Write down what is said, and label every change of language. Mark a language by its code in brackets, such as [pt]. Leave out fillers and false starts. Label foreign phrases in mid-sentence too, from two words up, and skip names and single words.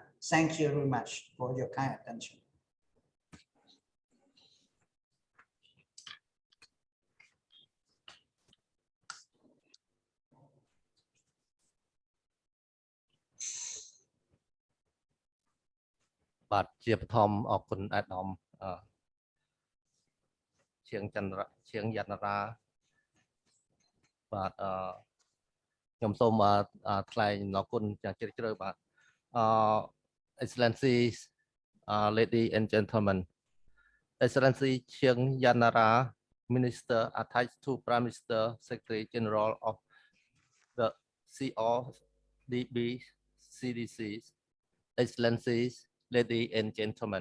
[en] Thank you very much for your kind attention. [km] But ជាបឋមអរគុណអាដាមជាងចន្ទរជាងយន្តរា បាទខ្ញុំសូមថ្លែងអំណរគុណយ៉ាងជ្រាលជ្រៅបាទ [en] Excellencies, lady and gentlemen, Excellency Chiang Yanara, Minister attached to Prime Minister, Secretary General of the CODB CDCs, Excellencies, ladies and gentlemen.